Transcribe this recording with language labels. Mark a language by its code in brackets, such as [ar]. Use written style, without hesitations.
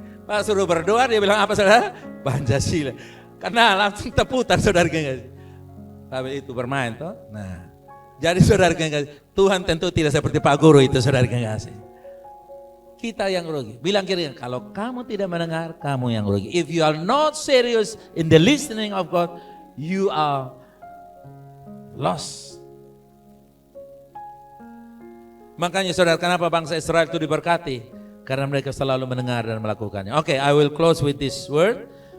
[id] Pak suruh berdoa, dia bilang apa saudara? Pancasila. Karena langsung terputar, saudara kasih. Tapi itu bermain toh. Nah, jadi saudara kasih, Tuhan tentu tidak seperti Pak Guru itu, saudara kasih. Kita yang rugi. Bilang kira-kira, kalau kamu tidak mendengar, kamu yang rugi. [en] If you are not serious in the listening of God, you are lost. [id] Makanya saudara, kenapa bangsa Israel itu diberkati? Karena mereka selalu mendengar dan melakukannya. [en] Okay, I will close with this word.